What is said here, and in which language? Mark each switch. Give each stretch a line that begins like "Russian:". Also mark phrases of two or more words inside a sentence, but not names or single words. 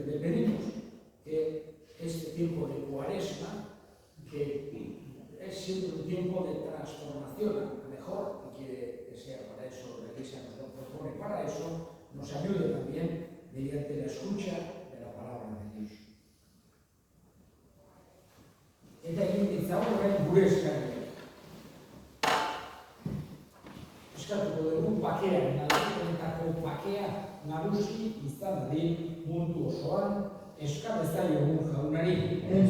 Spanish: Le pedimos que este tiempo de Cuaresma, que es siempre un tiempo de transformación a mejor, y quiere que sea para eso, la Iglesia nos lo propone para eso, nos ayude también mediante la escucha de la palabra de Dios.
Basque: Eta egin ditzagun orain gure eskaria. Eskatuko dugu bakea, nalaketako bakea nagusi izan dadin mundu osoan, eska bezaiogun jaunari.